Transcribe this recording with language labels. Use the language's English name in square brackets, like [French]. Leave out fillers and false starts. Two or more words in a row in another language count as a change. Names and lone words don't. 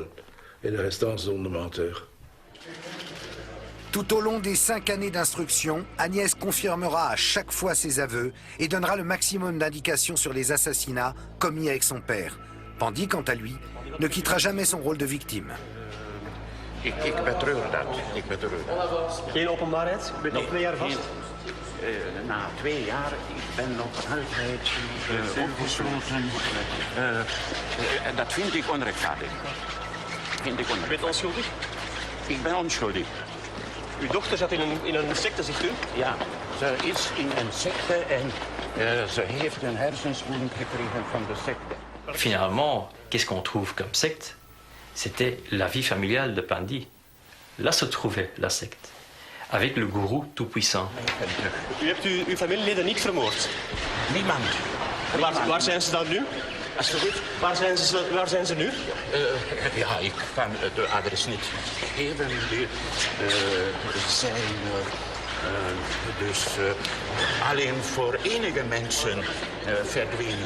[French] Et le restant sont des menteurs. Tout au long des 5 années d'instruction, Agnès confirmera à chaque fois ses aveux et donnera le maximum d'indications sur les assassinats commis avec son père. Pandi, quant à lui, ne quittera jamais son rôle de victime. [Dutch] Ik betreur dat. Ik betreur dat. Geen openbaarheid? Je bent nog 2 jaar vast? Na 2 jaar, ik ben nog altijd opgesloten. Dat vind ik onrechtvaardig. Je bent onschuldig? Ik ben onschuldig. Uw dochter zat in een secte, zegt u? Ja, ze is in een secte en ze heeft een hersenschudding gekregen van de secte. [French] Finalement, qu'est-ce qu'on trouve comme secte? C'était la vie familiale de Pandi. Là se trouvait la secte, avec le gourou tout-puissant. [Dutch] U hebt uw familieleden niet vermoord? Niemand. Waar zijn ze dan nu? Waar zijn ze nu? Ja, ik kan de adres niet geven. Zijn dus alleen voor enige mensen verdwenen.